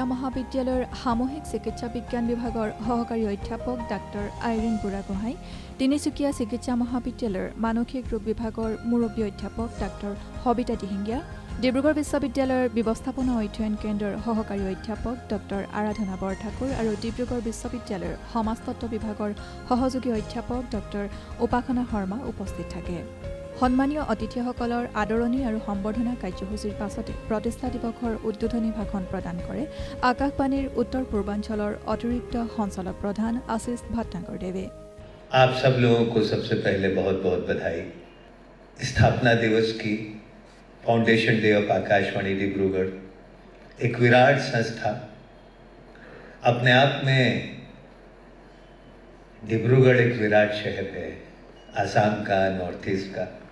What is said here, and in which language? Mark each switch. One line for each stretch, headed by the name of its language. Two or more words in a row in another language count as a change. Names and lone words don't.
Assamese: মহাবিদ্যালয়ৰ সামূহিক চিকিৎসা বিজ্ঞান বিভাগৰ সহকাৰী অধ্যাপক ডাক্তৰ আইৰিন বুঢ়াগোহাঁই, তিনিচুকীয়া চিকিৎসা মহাবিদ্যালয়ৰ মানসিক ৰোগ বিভাগৰ মুৰব্বী অধ্যাপক ডাক্তৰ সবিতা দিহিঙ্গীয়া, ডিব্ৰুগড় বিশ্ববিদ্যালয়ৰ ব্যৱস্থাপনা অধ্যয়ন কেন্দ্ৰৰ সহকাৰী অধ্যাপক ডক্টৰ আৰাধনা বৰঠাকুৰ আৰু ডিব্ৰুগড় বিশ্ববিদ্যালয়ৰ সমাজতত্ত্ব বিভাগৰ সহযোগী অধ্যাপক ডক্টৰ উপাসনা শৰ্মা উপস্থিত থাকে। সন্মানীয় অতিথিসকলৰ আদৰণি আৰু সম্বৰ্ধনা কাৰ্যসূচীৰ পাছতে প্ৰতিষ্ঠা দিৱসৰ উদ্বোধনী ভাষণ প্ৰদান কৰে আকাশবাণীৰ উত্তৰ পূৰ্বাঞ্চলৰ অতিৰিক্ত সঞ্চালক प्रधान आशीष भटनागर देवे।
Hindi: आप सब लोगों को सबसे पहले बहुत बहुत बधाई। स्थापना दिवस की
English: foundation day of Akashvani
Hindi: डिब्रूगढ़ एक विराट संस्था, अपने आप में डिब्रूगढ़ एक विराट शहर है, आसाम का,
English: north east
Hindi: का।